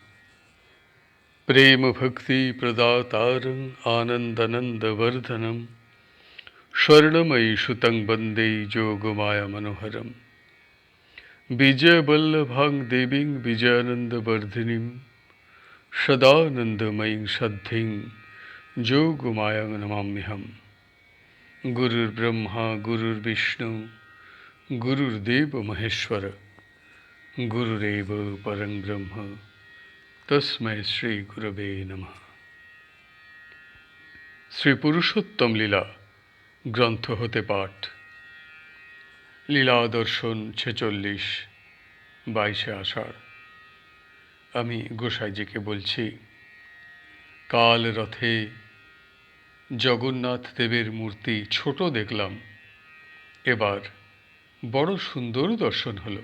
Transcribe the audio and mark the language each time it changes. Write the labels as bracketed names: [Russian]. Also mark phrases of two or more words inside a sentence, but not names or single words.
[Sanskrit] प्रेम भक्ति प्रदातारं आनन्दनन्दवर्धनं स्वर्णमयी सुतं वन्दे जोगमाया मनोहरं विजयवल्लभां देवीं विजयानन्दवर्धिनीं सदानन्दमयीं सद्धिं जोगमायां नमाम्यहम्। गुरुर्ब्रह्मा गुरुर्विष्णु गुरुर्देव महेश्वर गुरुरेव परं ब्रह्म तस्मै श्री गुरवे नमः। [Bangla] শ্রী পুরুষোত্তম লীলা গ্রন্থ হতে পাঠ। লীলা দর্শন 46, 22 আষাঢ়। আমি গোসাইজিকে বলছি, কাল রথে জগন্নাথ দেবের মূর্তি ছোট দেখলাম, এবার বড় সুন্দর দর্শন হলো।